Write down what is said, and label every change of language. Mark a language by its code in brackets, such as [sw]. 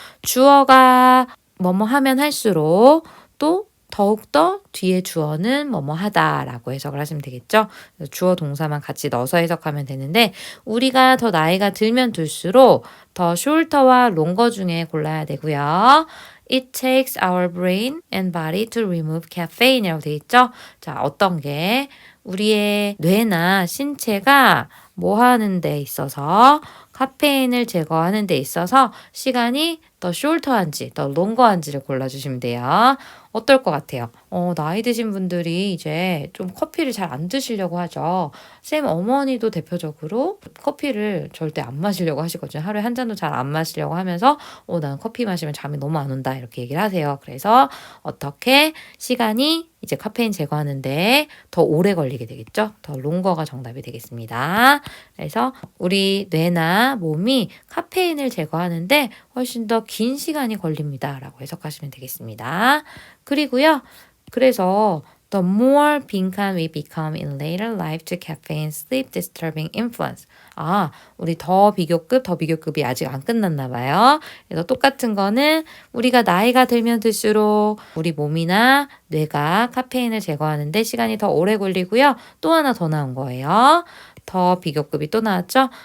[ko] 주어가 뭐뭐 하면 할수록 또 더욱더 뒤에 주어는 뭐뭐 하다라고 해석을 하시면 되겠죠. 주어 동사만 같이 넣어서 해석하면 되는데 우리가 더 나이가 들면 들수록 더 shorter와 longer 중에 골라야 되고요. [en] It takes our brain and body to remove caffeine [ko] 이라고 되어 있죠. 자, 어떤 게 우리의 뇌나 신체가 뭐 하는 데 있어서 카페인을 제거하는 데 있어서 시간이 더 shorter한지 더 longer한지를 골라주시면 돼요. 어떨 것 같아요? 나이 드신 분들이 이제 좀 커피를 잘 안 드시려고 하죠. 쌤 어머니도 대표적으로 커피를 절대 안 마시려고 하시거든요. 하루에 한 잔도 잘 안 마시려고 하면서 나는 커피 마시면 잠이 너무 안 온다 이렇게 얘기를 하세요. 그래서 어떻게 시간이 이제 카페인 제거하는데 더 오래 걸리게 되겠죠. 더 롱거가 정답이 되겠습니다. 그래서 우리 뇌나 몸이 카페인을 제거하는데 훨씬 더 긴 시간이 걸립니다. 라고 해석하시면 되겠습니다. 그리고요. 그래서 [en] The more [ko] 빈칸 [en] we become in later life to caffeine's sleep disturbing influence. [ko] 아, 우리 더 비교급이 아직 안 끝났나 봐요. 그래서 똑같은 거는 우리가 나이가 들면 들수록 우리 몸이나 뇌가 카페인을 제거하는데 시간이 더 오래 걸리고요. 또 하나 더 나온 거예요. 더 비교급이 또 나왔죠?